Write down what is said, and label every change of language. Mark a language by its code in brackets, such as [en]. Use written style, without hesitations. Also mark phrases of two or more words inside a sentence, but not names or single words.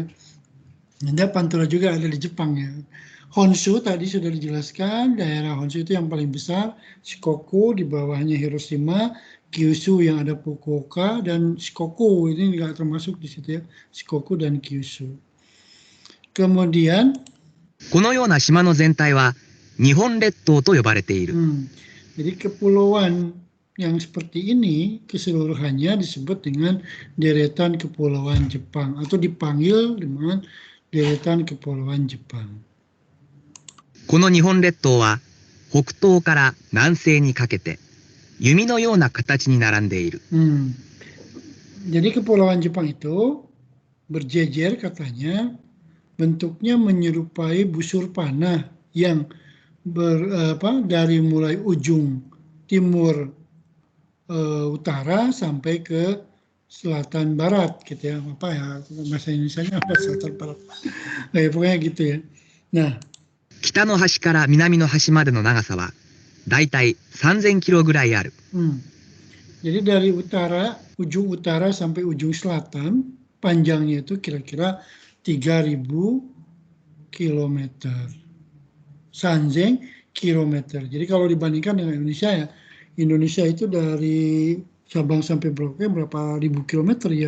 [id] Ada Pantura juga ada di Jepang ya. Honshu tadi sudah dijelaskan, daerah Honshu itu yang paling besar, Shikoku di bawahnya Hiroshima, Kyushu yang ada Fukuoka, dan Shikoku ini nggak termasuk di situ ya, Shikoku dan Kyushu. Kemudian [ja] このような島の全体は日本列島と呼ばれている。 [id] jadi kepulauan yang seperti ini keseluruhannya disebut dengan deretan kepulauan Jepang atau dipanggil dengan deretan kepulauan Jepang. [ja] この日本列島は北東から南西にかけて弓のような形に並んでいる。 [id] Jadi kepulauan Jepang itu berjejer katanya, bentuknya menyerupai busur panah yang dari mulai ujung timur utara sampai ke selatan barat gitu ya, apa ya bahasa Indonesianya apa selatan barat, pokoknya gitu ya. Nah, [ja] 北の端から南の端までの長さはだいたい3000キロぐらいある。 [id] jadi dari ujung utara sampai ujung selatan panjangnya itu kira-kira 3.000 kilometer. [ja] 三千キロメートル. [id] Jadi kalau dibandingkan dengan Indonesia ya, Indonesia itu dari Sabang sampai Merauke berapa ribu kilometer ya?